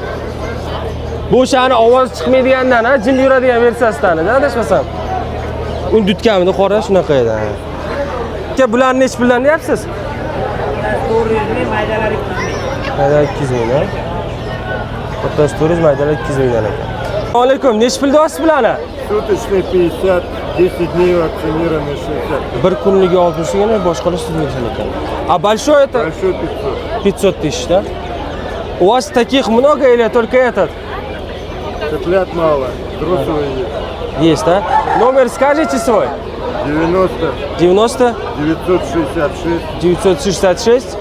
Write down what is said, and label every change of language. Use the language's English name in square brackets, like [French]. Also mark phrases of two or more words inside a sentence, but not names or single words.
[Uzbek] Bu o'shani ovoz chiqmaydigandan, ha, jim yuradigan versiyasidan, adashmasam. Uni dutkamida qora shunaqa edi. Aka bularni nech puldan deyapsiz? 400 ming, maydalari 200 ming. Maydalar 200 ming, ha? Kattasi 400, maydalar 200 mingdan ekan. Assalomu alaykum. Nech pul deyapsiz bularni? [Russian] Суточный 50, 10 дней вакцинированный 60. [Uzbek] Bir kunligi 60 gina, boshqalar siz bersin ekan. [Russian] А большой это? Большой 500. 500 тысяч, да? У вас таких много или только этот? Цыплят мало, взрослые есть. Есть, да? Номер скажите свой? 90, 90 966, 966